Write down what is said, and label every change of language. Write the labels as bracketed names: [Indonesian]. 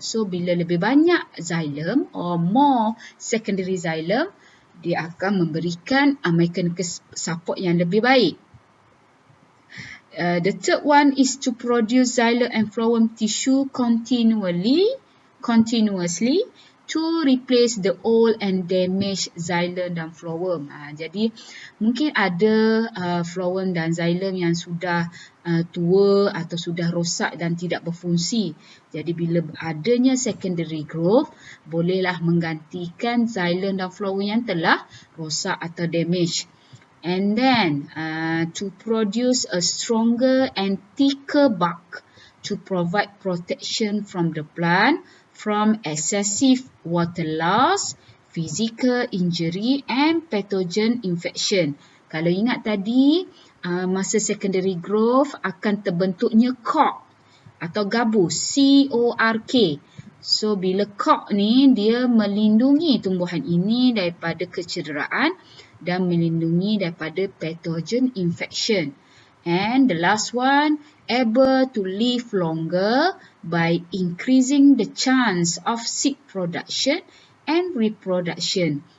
[Malay] So bila lebih banyak xylem [English] or more secondary xylem, [Malay] dia akan memberikan [English] mechanical support [Malay] yang lebih baik. [English] The third one is to produce xylem and phloem tissue continuously to replace the old and damaged xylem dan phloem. [Malay] Jadi mungkin ada phloem dan xylem yang sudah tua atau sudah rosak dan tidak berfungsi. Jadi bila adanya secondary growth, bolehlah menggantikan xylem dan phloem yang telah rosak atau damaged. [English] And then to produce a stronger and thicker bark to provide protection from the plant from excessive water loss, physical injury and pathogen infection. [Malay] Kalau ingat tadi, masa secondary growth akan terbentuknya cork atau gabus, C-O-R-K. So, bila cork ni, dia melindungi tumbuhan ini daripada kecederaan dan melindungi daripada pathogen infection. [English] And the last one, able to live longer by increasing the chance of seed production and reproduction.